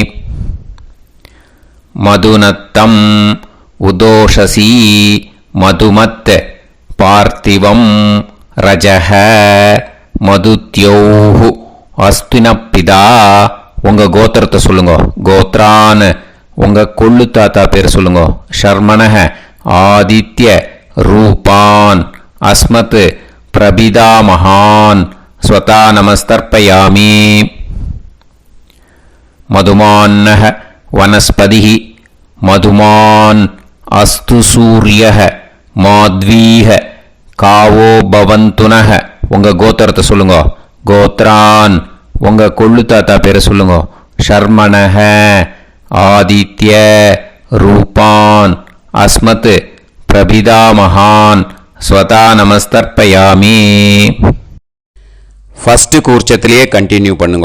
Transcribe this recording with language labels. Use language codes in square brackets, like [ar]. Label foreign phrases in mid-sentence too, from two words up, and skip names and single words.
[sa] मधुनक्तम् उतोषसि मधुमत् पार्थिवं रजः मधुद्यौः अस्तु नः पिता. [ta] உங்க கோத்திரத்தை சொல்லுங்க. கோத்ரான் உங்க கொள்ளு தாத்தா பேர் சொல்லுங்க. [sa] शर्मणः आदित्य रूपान् अस्मत् प्रपितामहान् स्वधा नमस्तर्पयामि. மதுமான்னஹ वनस्पतिः मधुमान् अस्तु सूर्यः माध्वीः कावो भवन्तुनः. [ta] உங்க கோத்திரத்தை சொல்லுங்க. கோத்ரான் உங்க கொள்ளு தாத்தா பேரை சொல்லுங்க. [sa] शर्मणः आदित्य रूपान् अस्मत् प्रपितामहान् स्वधा नमस्तर्पयामि. [ta] ஃபஸ்ட்டு கூர்ச்சத்திலேயே கண்டினியூ பண்ணுங்க.